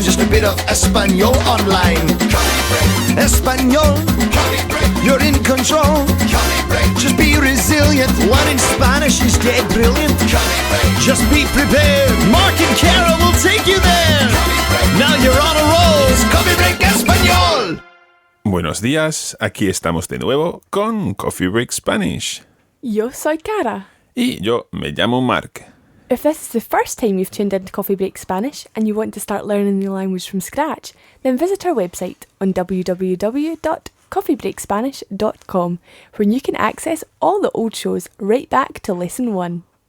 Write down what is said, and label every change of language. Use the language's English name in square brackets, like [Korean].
[English] Just a bit of Espanol online. Espanol, you're in control. Just be resilient. One in Spanish is dead brilliant. Just be prepared. Mark and Kara will take you there. Now you're on a roll. It's Coffee Break Español. [Spanish] Buenos días, aquí estamos de nuevo con Coffee Break Spanish. Yo soy Cara. Y yo me llamo Mark. [English] If this is the first time you've tuned into Coffee Break Spanish and you want to start learning the language from scratch, then visit our website on www.coffeebreakspanish.com, where you can access all the old shows right back to Lesson 1.